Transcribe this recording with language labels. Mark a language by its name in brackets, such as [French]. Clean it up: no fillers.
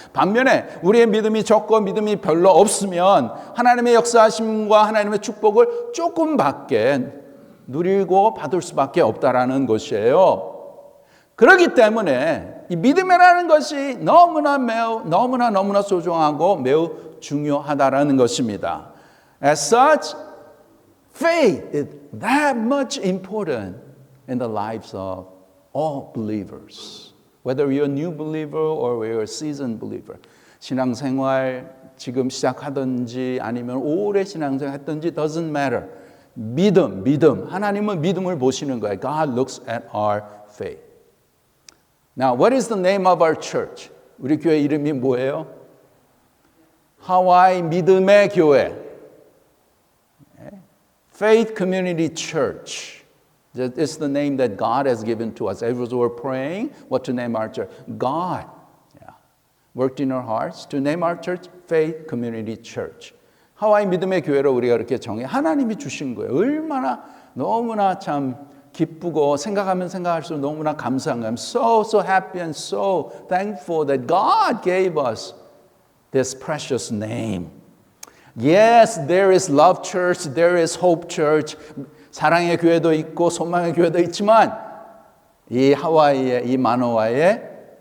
[Korean] 반면에 우리의 믿음이 적고 믿음이 별로 없으면 하나님의 역사하심과 하나님의 축복을 조금밖에 누리고 받을 수밖에 없다라는 것이에요. 그렇기 때문에 이 믿음이라는 것이 너무나 소중하고 매우 중요하다라는 것입니다. [English] As such, faith is that much important in the lives of all believers. Whether you're a new believer or you're a seasoned believer. [Korean] 신앙생활 지금 시작하든지 아니면 오래 신앙생활 했든지 [English] doesn't matter. [Korean] 믿음. 하나님은 믿음을 보시는 거예요. [English] God looks at our faith. Now, what is the name of our church? [Korean] 우리 교회 이름이 뭐예요? 하와이 믿음의 교회. [English] Faith Community Church. That is the name that God has given to us. As we're praying, what to name our church? God worked in our hearts to name our church Faith Community Church. [Korean] 하와이 믿음의 교회로 우리가 이렇게 정해 하나님이 주신 거예요. 얼마나 너무나 참 기쁘고 생각하면 생각할수록 너무나 감사한 거예요. [English] I'm so happy and so thankful that God gave us this precious name. Yes, there is Love Church, there is Hope Church. [Korean] 사랑의 교회도 있고 소망의 교회도 있지만 이 하와이의 이 마노아의